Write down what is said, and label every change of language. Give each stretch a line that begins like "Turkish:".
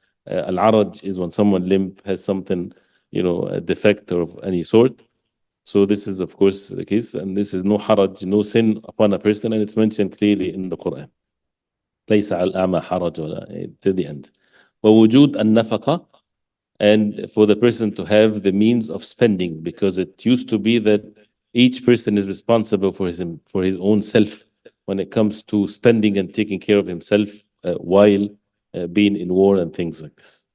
English: Al-araj is when someone limp, has something, a defect of any sort. So this is, of course, the case, and this is no haraj, no sin upon a person, and it's mentioned clearly in the Quran.
Arabic: ليس على الأعمى حرج ولا,
English: to the end.
Arabic: ووجود النفقة,
English: and for the person to have the means of spending, because it used to be that each person is responsible for his own self when it comes to spending and taking care of himself while being in war and things like this.